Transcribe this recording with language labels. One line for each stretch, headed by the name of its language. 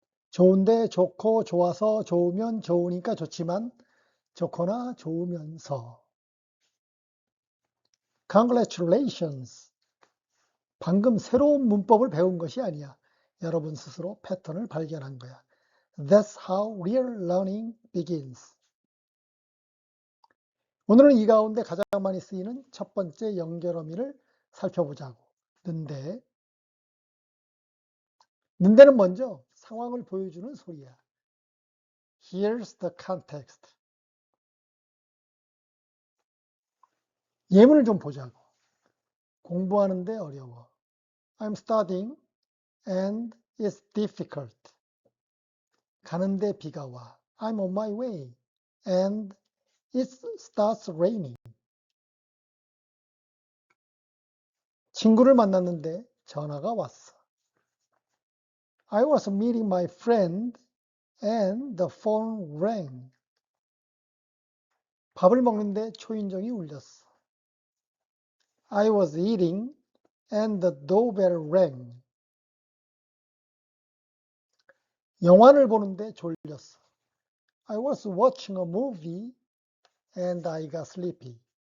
Korean: 좋은데 좋고 좋아서 좋으면 좋으니까 좋지만 좋거나 좋으면서.
English: Congratulations.
Korean: 방금 새로운 문법을 배운 것이 아니야. 여러분 스스로 패턴을 발견한 거야.
English: That's how real learning begins.
Korean: 오늘은 이 가운데 가장 많이 쓰이는 첫 번째 연결어미를 살펴보자고. 는데. 는데는 먼저 상황을 보여주는 소리야.
English: Here's the context.
Korean: 예문을 좀 보자고. 공부하는데 어려워.
English: I'm studying and it's difficult.
Korean: 가는데 비가 와.
English: I'm on my way and it starts raining.
Korean: 친구를 만났는데 전화가 왔어.
English: I was meeting my friend and the phone rang.
Korean: 밥을 먹는데 초인종이 울렸어.
English: I was eating and the doorbell rang.
Korean: 영화를 보는데 졸렸어.
English: I was watching a movie and I got sleepy.